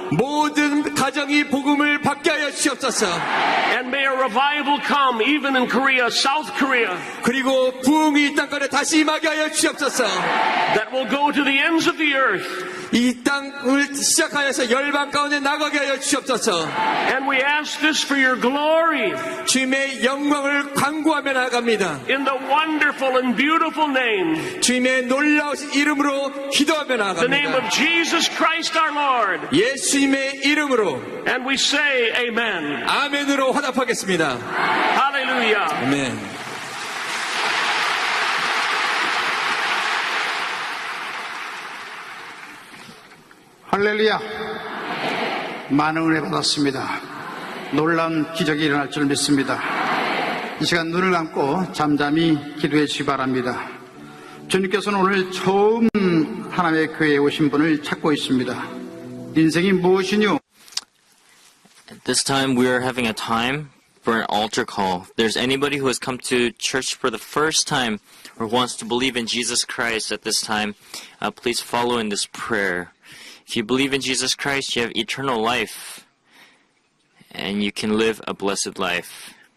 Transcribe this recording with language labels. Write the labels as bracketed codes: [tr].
[ko] 모든 가정이 복음을 받게 하여 주시옵소서. [en] And may a revival come even in Korea, South Korea, [ko] 그리고 부흥이 이 땅가에 다시 임하게 하여 주시옵소서. [en] that will go to the ends of the earth. [ko] 이 땅을 시작하여서 열방 가운데 나가게 하여 주옵소서. [en] And we ask this for your glory [ko] 주님의 영광을 광고하며 나갑니다. [en] in the wonderful and beautiful name, [ko] 주님의 놀라우신 이름으로 기도하며 [en] the name [ko] 나갑니다. [en] of Jesus Christ our Lord. [ko] 예수님의 이름으로 [en] And we say amen. [ko] 아멘으로 화답하겠습니다. [en] Hallelujah. [ko] 아멘. 할렐루야. 많은 은혜 받았습니다. 놀라운 기적이 일어날 줄 믿습니다. 이 시간 눈을 감고 잠잠히 기도해 주시기 바랍니다. 주님께서는 오늘 처음 하나님의 교회에 오신 분을 찾고 있습니다. 인생이 무엇이뇨? [en] At this time, we are having a time for an altar call. If there's anybody who has come to church for the first time or wants to believe in Jesus Christ at this time, please follow in this prayer. If you believe in Jesus Christ, you have eternal life, and you can live a blessed life.